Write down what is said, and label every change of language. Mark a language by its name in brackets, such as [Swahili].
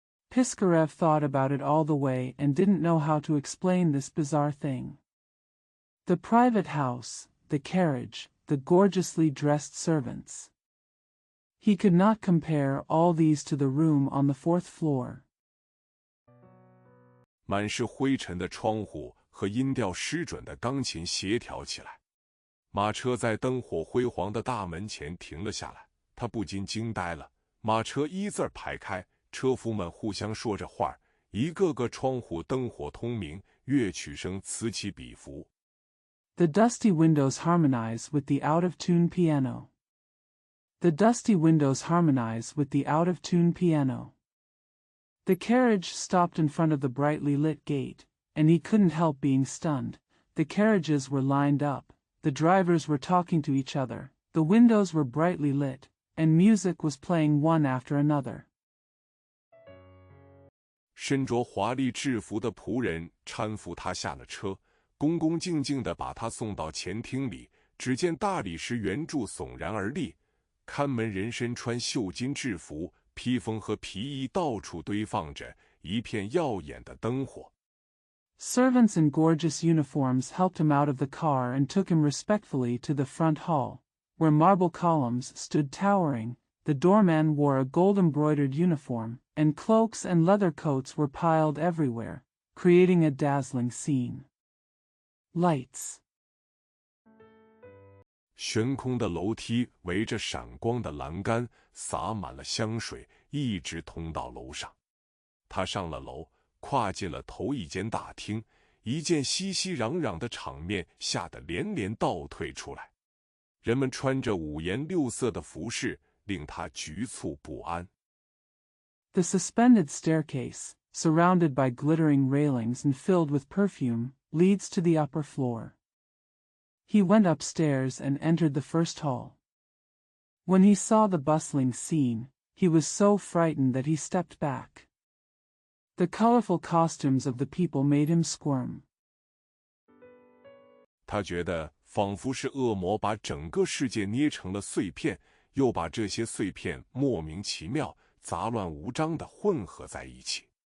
[English] Piskarev thought about it all the way and didn't know how to explain this bizarre thing. The private house, the carriage, the gorgeously dressed servants. He could not compare all these to the room on the 4th floor. [Chinese] 满是灰尘的窗户和音调失准的钢琴协调起来。马车在灯火辉煌的大门前停了下来，他不禁惊呆了。马车一字排开，车夫们互相说着话，一个个窗户灯火通明，乐曲声此起彼伏。 [English] The dusty windows harmonize with the out-of-tune piano. The dusty windows harmonize with the out-of-tune piano. The carriage stopped in front of the brightly lit gate, and he couldn't help being stunned. The carriages were lined up, the drivers were talking to each other, the windows were brightly lit, and music was playing one after another. [Chinese] 身着华丽制服的仆人搀扶他下了车，恭恭敬敬地把他送到前厅里。只见大理石圆柱悚然而立，看门人身穿绣金制服，披风和皮衣到处堆放着，一片耀眼的灯火。 [English] Servants in gorgeous uniforms helped him out of the car and took him respectfully to the front hall, where marble columns stood towering. The doorman wore a gold-embroidered uniform, and cloaks and leather coats were piled everywhere, creating a dazzling scene. Lights. [Chinese] 悬空的楼梯围着闪光的栏杆，洒满了香水，一直通到楼上。他上了楼，跨进了头一间大厅，一见熙熙攘攘的场面，吓得连连倒退出来。人们穿着五颜六色的服饰，令他局促不安。 [English] The suspended staircase, surrounded by glittering railings and filled with perfume, leads to the upper floor. He went upstairs and entered the first hall. When he saw the bustling scene, he was so frightened that he stepped back. The colorful costumes of the people made him squirm. [Chinese] 他觉得仿佛是恶魔把整个世界捏成了碎片，又把这些碎片莫名其妙、杂乱无章地混合在一起。